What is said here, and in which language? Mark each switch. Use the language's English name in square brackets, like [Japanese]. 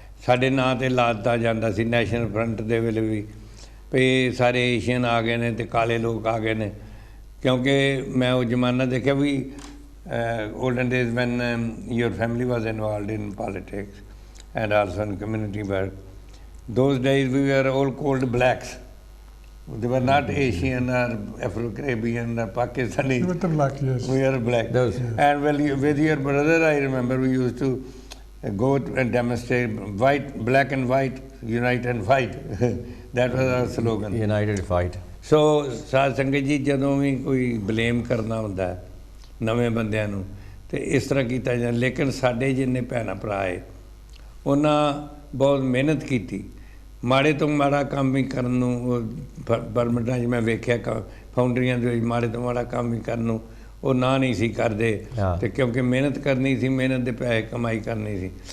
[Punjabi] ਸਾਡੇ ਨਾਂ 'ਤੇ ਲਾ ਦਿੱਤਾ ਜਾਂਦਾ ਸੀ ਨੈਸ਼ਨਲ ਫਰੰਟ ਦੇ ਵੇਲੇ ਵੀ ਸਾਰੇ ਏਸ਼ੀਅਨ ਆ ਗਏ ਨੇ ਤੇ ਕਾਲੇ ਲੋਕ ਆ ਗਏ ਨੇ, ਕਿਉਂਕਿ ਮੈਂ ਉਹ ਜ਼ਮਾਨਾ ਦੇਖਿਆ ਵੀ [English] olden days when your family was involved in politics and also in community work, those days we were all called blacks. They were not Asian or Afro-Caribbean or Pakistani. We were black, yes. We were black. And with your brother, I remember we used to go and demonstrate black and white, unite and fight. That was our slogan. United fight. [Punjabi] So, ਸਾਧ ਸੰਗਤ ਜੀ ਜਦੋਂ ਵੀ ਕੋਈ blame ਕਰਨਾ ਹੁੰਦਾ ਨਵੇਂ ਬੰਦਿਆਂ ਨੂੰ ਤੇ ਇਸ ਤਰ੍ਹਾਂ ਕੀਤਾ ਜਾਂਦਾ, ਲੇਕਿਨ ਸਾਡੇ ਜਿੰਨੇ ਭੈਣਾਂ ਭਰਾ ਹੈ ਉਹਨਾਂ ਬਹੁਤ ਮਿਹਨਤ ਕੀਤੀ, ਮਾੜੇ ਤੋਂ ਮਾੜਾ ਕੰਮ ਵੀ ਕਰਨ ਨੂੰ ਪਰਮਿਟਾਂ 'ਚ ਮੈਂ ਵੇਖਿਆ ਫਾਊਂਡਰੀਆਂ ਦੇ ਵਿੱਚ ਮਾੜੇ ਤੋਂ ਮਾੜਾ ਕੰਮ ਵੀ ਕਰਨ ਨੂੰ ਉਹ ਨਾ ਨਹੀਂ ਸੀ ਕਰਦੇ, ਤੇ ਕਿਉਂਕਿ ਮਿਹਨਤ ਕਰਨੀ ਸੀ, ਮਿਹਨਤ ਦੇ ਪੈਸੇ ਕਮਾਈ ਕਰਨੀ ਸੀ।